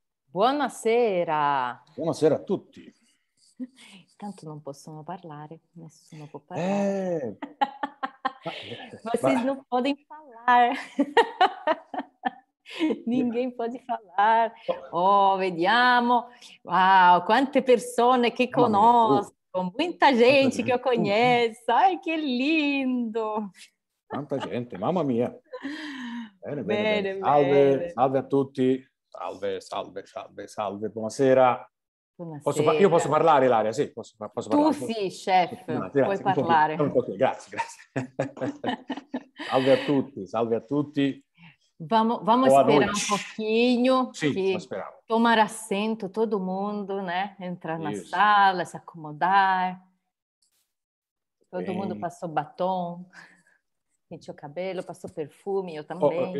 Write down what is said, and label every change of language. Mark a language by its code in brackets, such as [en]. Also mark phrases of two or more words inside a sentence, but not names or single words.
[it] Buonasera. Buonasera a tutti. Tanto non possono parlare, nessuno può parlare. [pt] Vocês [it] Ma- [pt] não podem falar. Ninguém pode falar. [it] Oh, vediamo. Wow, quante persone che Mamma mia, conosco, muita tanta gente che eu [pt] gente. conheço. Ai, che lindo. [it] Tanta gente, mamma mia. Bene, bene, bene. Bene, Salve, bene. salve a tutti. Salve, salve, salve, salve. Buonasera. Io posso Buonasera. parlare, Ilaria? Sì, posso Tu parlare. sì, chef, puoi Grazie, un pochino, parlare. grazie, grazie. Salve a tutti, salve a tutti. [pt] Vamos Boa esperar noite. um pouquinho Sim, que nós esperamos. tomar assento todo mundo, né? Entrar na Isso. sala, se acomodar. Todo mundo Bem. passou batom, penteou o cabelo, passou perfume, eu Oh, também.